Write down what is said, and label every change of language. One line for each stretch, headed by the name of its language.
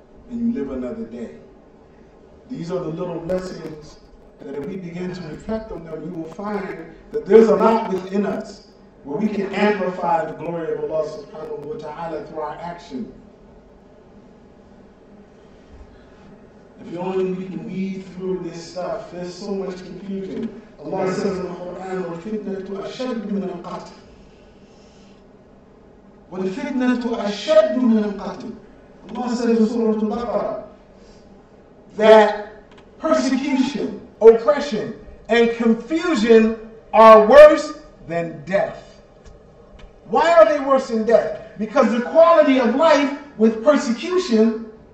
English: And you live another day. These are the little blessings that if we begin to reflect on them, we will find that there's a lot within us where we can amplify the glory of Allah subhanahu wa ta'ala through our action. If only we can weed through this stuff, there's so much confusion. Allah says in the Quran,
Arabic: وَالْفِتْنَةُ أَشَدُّ مِنَ الْقَتْلِ وَالْفِتْنَةُ أَشَدُّ مِنَ الْقَتْلِ.
English: Allah says in Surah Al-Baqarah that persecution, oppression, and confusion are worse than death. Why are they worse than death? Because the quality of life with persecution